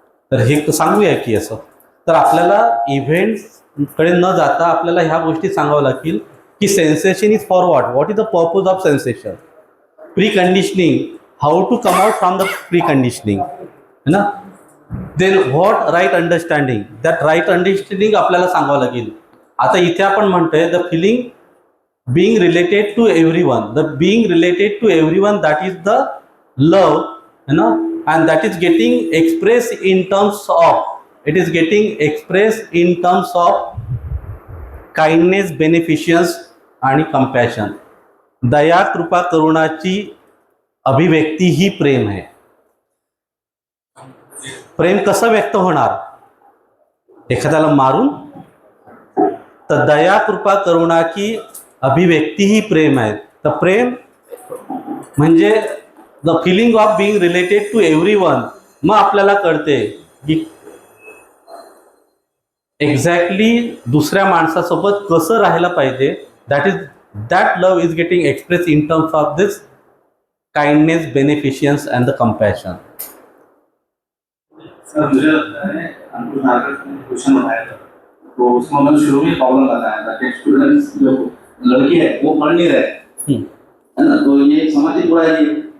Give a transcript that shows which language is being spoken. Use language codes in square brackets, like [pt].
[mr] तर हे सांगूया की असं. तर आपल्याला इव्हेंट्सकडे न जाता आपल्याला ह्या गोष्टी सांगावं लागतील की [en] sensation is for what is the purpose of sensation, preconditioning, how to come out from the preconditioning [hi] है ना. [en] then what right understanding, that right understanding [mr] आपल्याला सांगावं लागेल. आता इथे आपण म्हणतोय [en] The feeling being related to everyone, the being related to everyone, that is the love, you know, and that is getting expressed in terms of, it is getting expressed in terms of kindness, beneficence आणि compassion. [mr] दया, कृपा, करुणाची अभिव्यक्ती ही प्रेम आहे. प्रेम कसं व्यक्त होणार? एखाद्याला मारून? तर दया कृपा करुणा की अभिव्यक्ती ही प्रेम आहे. तर प्रेम म्हणजे [en] The feeling of being related to everyone. [mr] मग आपल्याला कळते की एक्झॅक्टली दुसऱ्या माणसासोबत कसं राहायला पाहिजे. [en] That love is getting express in terms of this kindness, beneficence and the compassion. [hi] Sir मुझे लगता है अंकुर नागर ने क्वेश्चन उठाया था, तो उसमें मतलब शुरू में प्रॉब्लम बताया था कि स्टूडेंट्स जो लड़के हैं वो पढ़ नहीं रहे, है ना, तो ये एक सामाजिक बुराई है.